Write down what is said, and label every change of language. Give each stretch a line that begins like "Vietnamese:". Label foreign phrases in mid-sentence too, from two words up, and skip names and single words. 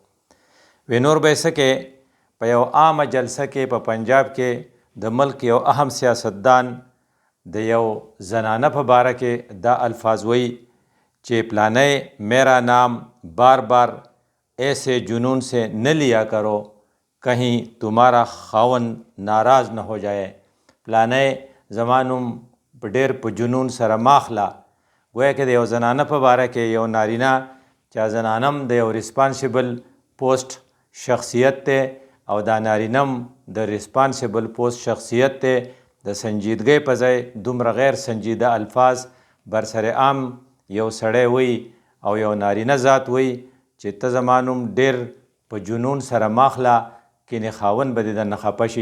Pashto: وی نور به یې څه کې په یو عامه جلسه کې په پنجاب کې د ملک یو اهم سیاستدان د یو زنانه په باره کې دا الفاظ وی چې پلانه
Urdu: میرا نام بار بار ایسے جنون سے نہ لیا کرو کہیں تمہارا خاون ناراض نہ ہو جائے.
Pashto: پلانه زمانم په ډېر په جنون سره ماخله. گویا کې د یو زنانه په باره کې یو نارینه چې زنانم د یو
English: responsible post
Pashto: شخصیت ته او دا نارینم د
English: responsible post
Pashto: شخصیت ته د سنجیدګۍ په ځای دومره غیر سنجیده الفاظ بر سر عام یو سړی وی او یو نارینه ذات وی چې ته زما نوم ډېر په جنون سره ماخله کینې خاون به دې درنه خفه شي.